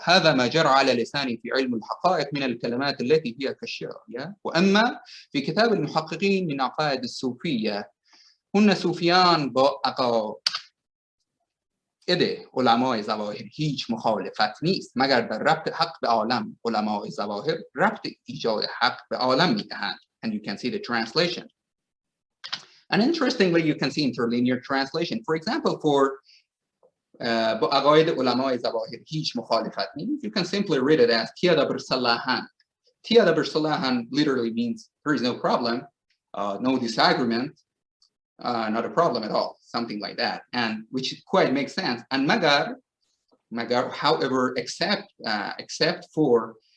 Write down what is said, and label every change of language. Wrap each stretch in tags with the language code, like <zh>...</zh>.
<ar>هذا ما جرى على لساني في علم الحقائق من الكلمات التي هي كالشعر. وأما في كتاب المحققين من عقائد الصوفية</ar> <fa>هن صوفیان با عقاید علمای ظواهر هیچ مخالفت نیست مگر در ربط حق به عالم. علمای ظواهر ربط ایجاد حق به عالم میدهند.</fa> <en>And you can see the translation. And interestingly, you can see interlinear translation. For example, for</en> <fa>با عقاید علمای ظواهر هیچ مخالفت نیست,</fa> <en>you can simply read it as Dabir Salahan. Dabir Salahan literally means there is no problem, no disagreement, not a problem at all, something like that, and which quite makes sense. And magar, however, except for</en>